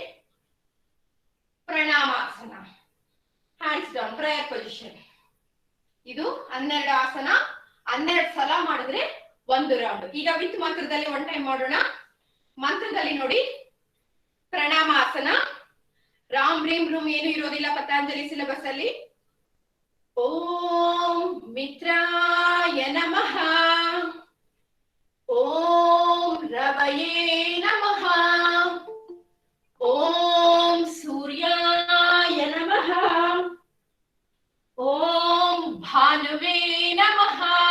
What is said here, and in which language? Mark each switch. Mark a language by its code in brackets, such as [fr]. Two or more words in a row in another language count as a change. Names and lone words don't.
[en] ಪ್ರಣಾಮಾಸನ hands down prayer position. [kn] ಇದು 12 ಆಸನ. 12 ಸಲ ಮಾಡಿದ್ರೆ 1 ರೌಂಡ್. ಈಗ ವಿತ್ ಮಂತ್ರದಲ್ಲಿ 1 ಟೈಮ್ ಮಾಡೋಣ. ಮಂತ್ರದಲ್ಲಿ ನೋಡಿ, ಪ್ರಣಾಮಾಸನ. ರಾಮ್ ರೀಂ ರೂಮ್ ಏನು ಇರೋದಿಲ್ಲ ಪತಂಜಲಿ ಸಿಲೆಬಸ್ ಅಲ್ಲಿ. [sa] ಓಂ ಮಿತ್ರಾಯ ನಮಃ. ಓಂ ರವಯೇ ನಮಃ. ಓಂ ಸೂರ್ಯಾಯ ನಮಃ. ಓಂ ಭಾನುವೇ ನಮಃ.